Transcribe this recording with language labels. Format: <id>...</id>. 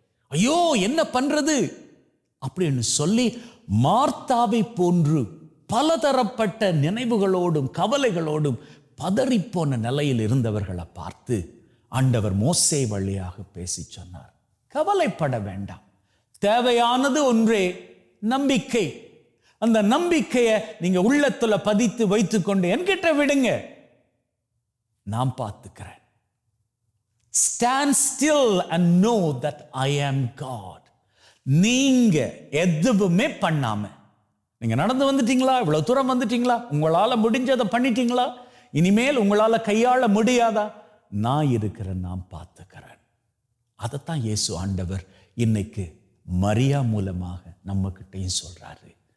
<ta>ஐயோ என்ன பண்றது அப்படின்னு சொல்லி மார்த்தாவை போன்று பலதரப்பட்ட நினைவுகளோடும் கவலைகளோடும் பதறிப்போன நிலையில் இருந்தவர்களை பார்த்து ஆண்டவர் மோசே வழியாக பேசி சொன்னார், கவலைப்பட வேண்டாம், தேவையானது ஒன்றே, நம்பிக்கை. அந்த நம்பிக்கையை நீங்க உள்ளத்துல பதித்து வைத்துக்கொண்டு என்கிட்ட விடுங்க, நான் பார்த்துக்கிறேன்.</ta> <en>Stand still and know that I am God.</en> <ta>நீங்க எதுவுமே பண்ணாம, நீங்க நடந்து வந்துட்டீங்களா, இவ்வளவு தூரம் வந்துட்டீங்களா, உங்களால முடிஞ்சதை பண்ணிட்டீங்களா, இனிமேல் உங்களால கையாள முடியாதா, நான் இருக்கிறேன், நான் பார்த்துக்கிறேன். அதைத்தான் இயேசு ஆண்டவர் இன்னைக்கு மரியா மூலமாக நம்ம கிட்டையும் சொல்றாரு.</ta>